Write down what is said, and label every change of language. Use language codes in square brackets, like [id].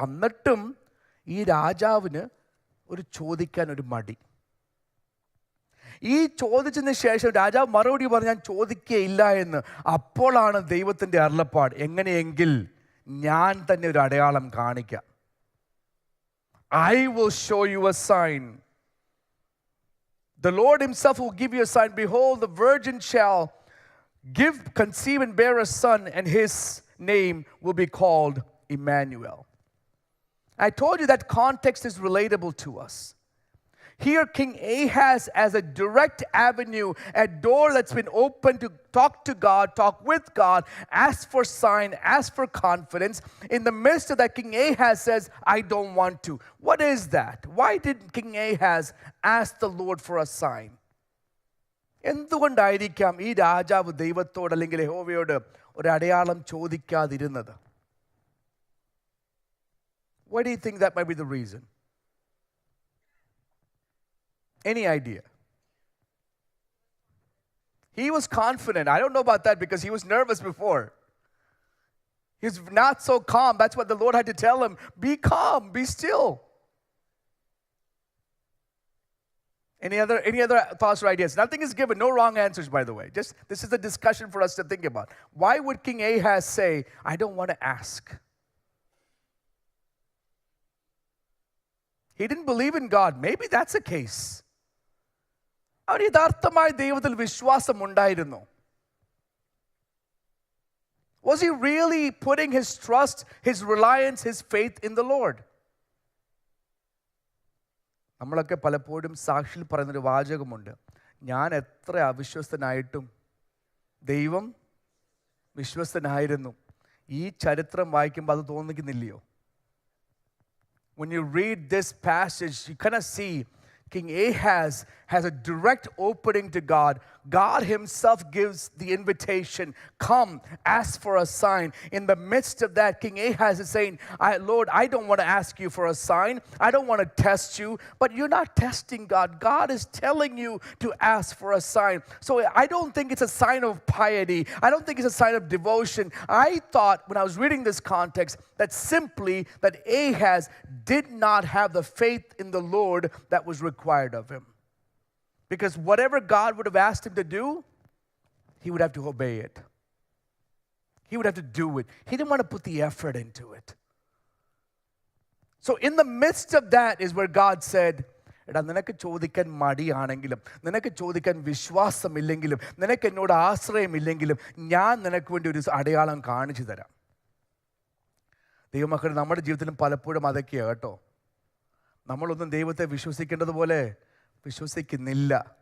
[ml] എന്നിട്ടും ഈ രാജാവിന് ഒരു ചോദിക്കാൻ ഒരു മടി. ഈ ചോദിച്ചതിന് ശേഷം രാജാവ് മറുപടി പറഞ്ഞു, ഞാൻ ചോദിക്കുകയില്ല എന്ന്. അപ്പോഴാണ് ദൈവത്തിൻ്റെ അരുളപ്പാട്, എങ്ങനെയെങ്കിൽ ഞാൻ തന്നെ ഒരു അടയാളം കാണിക്കാം. [en] I will show you a sign. The Lord himself will give you a sign. Behold, the virgin shall conceive and bear a son, and his name will be called Emmanuel. I told you that context is relatable to us. Here, King Ahaz has a direct avenue, a door that's been opened to talk to God, talk with God, ask for sign, ask for confidence. In the midst of that, King Ahaz says, I don't want to. What is that? Why did King Ahaz ask the Lord for a sign? [ml] എന്തുകൊണ്ടായിരിക്കാം ഈ രാജാവ് ദൈവത്തോട് അല്ലെങ്കിൽ യഹോവയോട് ഒരു അടയാളം ചോദിക്കാതിരുന്നത്? [en] Why do you think that might be the reason? Any idea? He was confident. I don't know about that because he was nervous before. He's not so calm. That's what the Lord had to tell him. Be calm, be still. Any other thoughts or ideas? Nothing is given. No wrong answers, by the way. Just this is a discussion for us to think about. Why would King Ahaz say, I don't want to ask? He didn't believe in God. Maybe that's a case. [ml] അവന് യഥാർത്ഥമായി ദൈവത്തിൽ വിശ്വാസമുണ്ടായിരുന്നു. [en] Was he really putting his trust, his reliance, his faith in the Lord? [ml] നമ്മളൊക്കെ പലപ്പോഴും സാക്ഷിയിൽ പറയുന്നൊരു വാചകമുണ്ട്, ഞാൻ എത്ര അവിശ്വസ്തനായിട്ടും ദൈവം വിശ്വസ്തനായിരുന്നു. ഈ ചരിത്രം വായിക്കുമ്പോൾ അത് തോന്നിക്കുന്നില്ലയോ? [en] When you read this passage, you kind of see King Ahaz has a direct opening to God. God himself gives the invitation, come, ask for a sign. In the midst of that, King Ahaz is saying, Lord, I don't want to ask you for a sign. I don't want to test you. But you're not testing God. God is telling you to ask for a sign. So I don't think it's a sign of piety. I don't think it's a sign of devotion. I thought when I was reading this context that simply that Ahaz did not have the faith in the Lord that was required of him. Because whatever God would have asked him to do, he would have to obey it. He would have to do it. He didn't want to put the effort into it. So in the midst of that is where God said, [ml] എടാ, നിനക്ക് ചോദിക്കാൻ മടിയാണെങ്കിലും, നിനക്ക് ചോദിക്കാൻ വിശ്വാസമില്ലെങ്കിലും, നിനക്ക് എന്നോട് ആശ്രയമില്ലെങ്കിലും ഞാൻ നിനക്ക് വേണ്ടി ഒരു അടയാളം കാണിച്ചു തരാം. ദൈവമക്കൾ, നമ്മുടെ ജീവിതത്തിലും പലപ്പോഴും അതൊക്കെയാണ് കേട്ടോ. നമ്മളൊന്നും ദൈവത്തെ വിശ്വസിക്കേണ്ടതുപോലെ വിശ്വസിക്കുന്നില്ല.